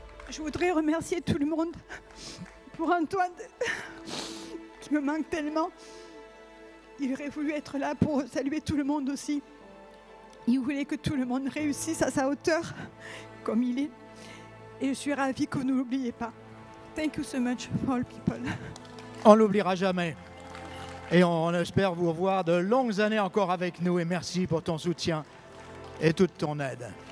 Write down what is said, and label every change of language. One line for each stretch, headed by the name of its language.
French: Je voudrais remercier tout le monde pour Antoine qui me manque tellement. Il aurait voulu être là pour saluer tout le monde aussi. Il voulait que tout le monde réussisse à sa hauteur, comme il est. Et je suis ravie que vous ne l'oubliez pas.
English: Thank you so much for all people.
French: On ne l'oubliera jamais. Et on espère vous revoir de longues années encore avec nous. Et merci pour ton soutien et toute ton aide.